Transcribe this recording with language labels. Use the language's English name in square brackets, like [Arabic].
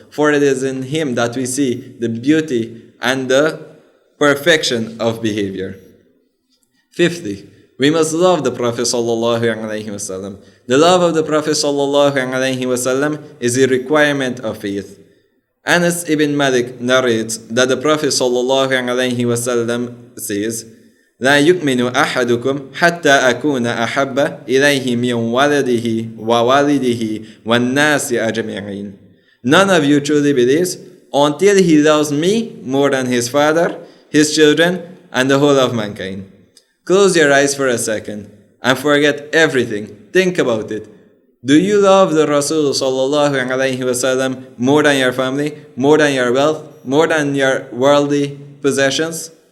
[English] For it is in him that we see the beauty and the perfection of behavior. Fifthly, we must love the Prophet ﷺ. The love of the Prophet ﷺ is a requirement of faith. Anas ibn Malik narrates that the Prophet ﷺ says, [Arabic] لا يؤمن أحدكم حتى أكون أحب إليه من ولده ووالده والناس أجمعين. [English] None of you truly believes until he loves me more than his father, his children, and the whole of mankind. Close your eyes for a second and forget everything. Think about it. Do you love the Rasul sallallahu alaihi wasallam more than your family, more than your wealth, more than your worldly possessions?